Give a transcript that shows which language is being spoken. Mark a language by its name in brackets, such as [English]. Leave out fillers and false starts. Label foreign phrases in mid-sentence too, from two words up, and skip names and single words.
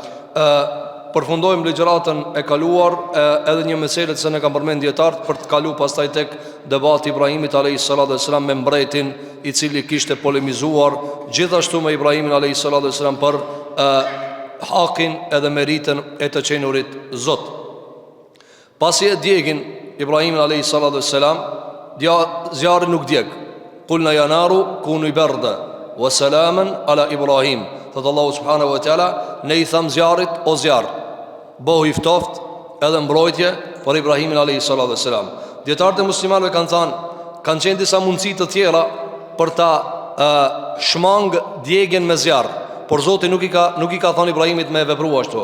[Albanian] Përfundojmë ligjëratën e kaluar edhe një meselë që ne kam përmend dietar për të kaluar pastaj tek debati Ibrahimit [Arabic] عليه الصلاة والسلام [Albanian] me mbretin i cili kishte polemizuar gjithashtu me Ibrahimin [Arabic] عليه الصلاة والسلام [Albanian] për hakin edhe meritën e të qenurit Zot. Pasi e djegin Ibrahimin [Arabic] عليه الصلاة والسلام, [Albanian] zjarri nuk djeg. [Arabic] قلنا يا نار كوني بردا وسلاما على إبراهيم. [Albanian] Thot Allahu [Arabic] سبحانه وتعالى, [Albanian] ne i tham zjarrit, o zjarr, bëhu i ftoft edhe mbrojtje për Ibrahimin [Arabic] عليه الصلاة والسلام. [Albanian] Dietarët e muslimanëve kanë qenë disa mundësi të tjera për ta shmang djegjen me zjarr, por Zoti nuk i ka thënë Ibrahimit me vepru ashtu.